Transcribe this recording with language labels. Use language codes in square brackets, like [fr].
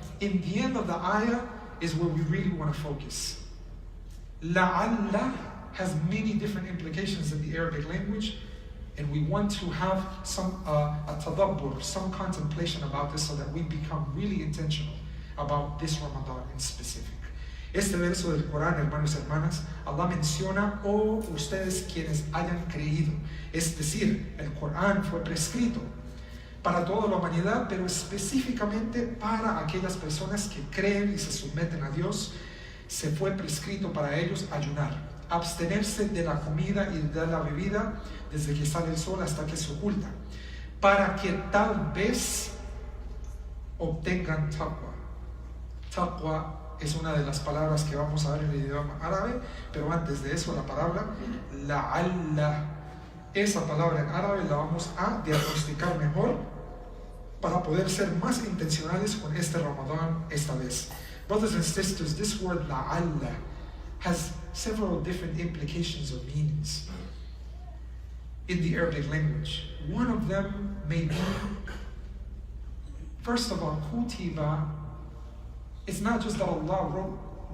[en] In the end of the ayah is where we really want to focus. لَعَلَّ has many different implications in the Arabic language, and we want to have some a tadabbur, some contemplation about this so that we become really intentional about this Ramadan in specific. [es] Este verso del Corán, hermanos y hermanas, Allah menciona, o ustedes quienes hayan creído. Es decir, el Corán fue prescrito para toda la humanidad, pero específicamente para aquellas personas que creen y se someten a Dios. Se fue prescrito para ellos ayunar, abstenerse de la comida y de la bebida desde que sale el sol hasta que se oculta, para que tal vez obtengan taqwa. Taqwa es una de las palabras que vamos a ver en el idioma árabe, pero antes de eso la palabra la'alla. Esa palabra en árabe la vamos a diagnosticar mejor para poder ser más intencionales con este Ramadán esta vez. [en] Brothers and sisters, this word la'alla has several different implications or meanings in the Arabic language. One of them may be, first of all, kutiba. It's not just that Allah wrote